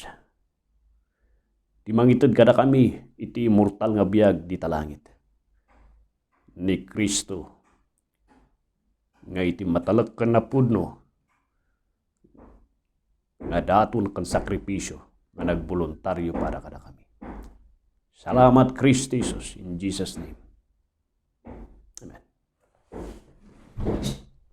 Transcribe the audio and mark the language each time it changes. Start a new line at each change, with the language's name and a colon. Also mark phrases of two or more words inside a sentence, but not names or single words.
Iloko: Ti mangitod kada kami, iti immortal nga biyag di talangit. Ni Kristo. Nga iti matalag ka na pudno. Nga daton kan sakripisyo nga nagboluntaryo para kada kami. Salamat Kristo Jesus
English: in Jesus' name.
Iloko: Amen.